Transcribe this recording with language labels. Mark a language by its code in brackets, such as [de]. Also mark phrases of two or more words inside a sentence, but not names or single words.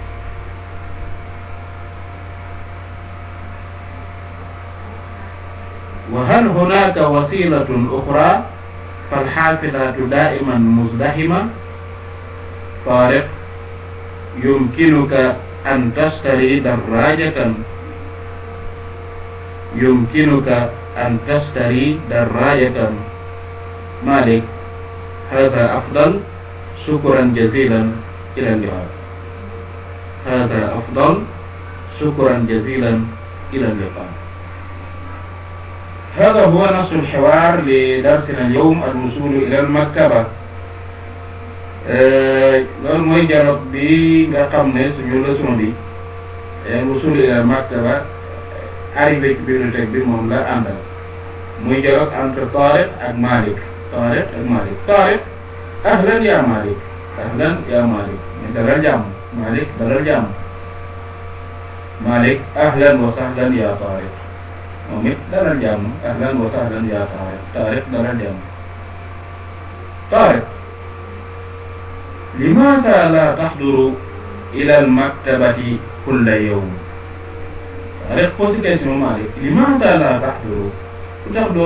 [ar] طارق يمكنك أن تشتري دراجة مالك هذا أفضل شكرا جزيلا إلى اللقاء هذا هو نص الحوار لدرسنا اليوم الوصول إلى المكتبة. [wo] loolu mooy dialogue bi nga xam ne suñu leçon bi [ar] الوصول إلى المكتبة [wo] arrivé ci bibliothèque bi moom la àndal muy [fr] dialogue entre [wo] Tariq ak Malik. [ar] Tariq أهلا يا مالك أهلا يا مالك [wo] dalal jàmm Malik dalal jàmm Malik [ar] أهلا وسهلا يا طارق [wo] moom it dalal jàmm [ar] أهلا وسهلا يا طارق [wo] Tariq dalal jàmm Tariq [ar] لماذا لا تحضر إلى المكتبة كل يوم Tariq [fr] posé question [ar] Malik لماذا لا تحضر [wo] lu tax